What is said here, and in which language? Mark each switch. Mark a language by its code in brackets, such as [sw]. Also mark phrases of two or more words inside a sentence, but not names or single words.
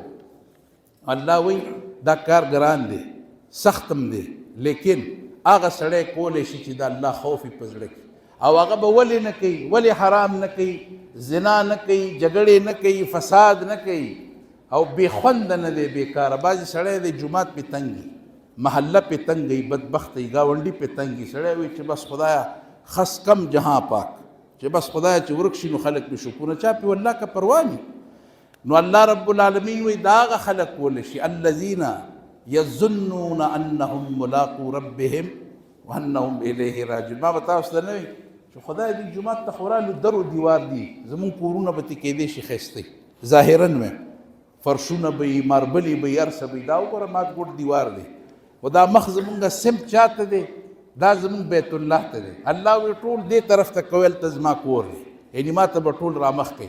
[ps] الله وایي دا کار ګران دی، سختم دی، لیکن هغه سړی کولی شي چې د الله خوف یې په زړه کې، او هغه به ولې نه کوي، ولې حرام نه کوي، زنا نه کوي، جګړې نه کوي، فساد نه کوي، او بې خونده نه دی، بېکاره. بعضې سړی دی جومات پې تنګ وي، محله پې تنګ وي، بدبخته وي، ګاونډي پې تنګ وي. سړی وایي چې بس خدایه [fa] خس کم جهان پاک، [ps] چې بس خدایه چې ورک شي نو خلک پې شکرونه چا پې والله که پروا نه. نو الله [ar] رب العالمین [ps] وایي دا هغه خلک کولی شي [ar] الذین یظنون انهم ملاقو ربهم وانهم الیه راجعون. [ps] ما به تاسو ته نه وي چې خدای دې جومات ته خو رالو در و دیوار دي، زمونږ کورونه به ترې کېدی شي ښایسته ظاهرا وی، فرشونه به یي، ماربلې به یي، هر څه به یي. دا وګوره مات ګوټ دیوار دی، خو دا مخ زمونږ سمت چاته دی؟ دا زمونږ بیت الله ته دی. الله وی ټول دې طرف ته کوی، هلته زما کور دی، یعنې ما ته به ټول رامخ کوي.